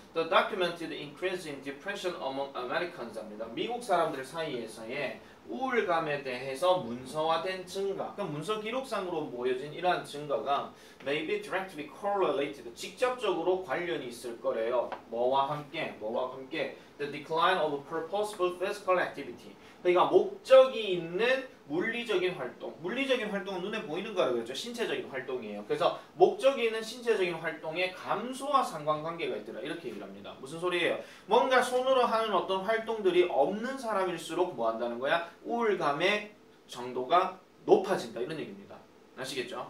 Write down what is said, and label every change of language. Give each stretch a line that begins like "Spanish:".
English: The documented increase in depression among Americans
Korean: 합니다. 미국 사람들 사이에서의 우울감에 대해서 문서화된 증가, 그러니까 문서 기록상으로 모여진 이러한 증가가
English: may be directly correlated,
Korean: 직접적으로 관련이 있을 거래요. 뭐와 함께?
English: The decline of purposeful physical activity.
Korean: 그러니까 목적이 있는 물리적인 활동. 물리적인 활동은 눈에 보이는 거라고 그랬죠. 신체적인 활동이에요. 그래서 목적이 있는 신체적인 활동의 감소와 상관관계가 있더라. 이렇게 얘기를 합니다. 무슨 소리예요? 뭔가 손으로 하는 어떤 활동들이 없는 사람일수록 뭐 한다는 거야? 우울감의 정도가 높아진다. 이런 얘기입니다. 아시겠죠?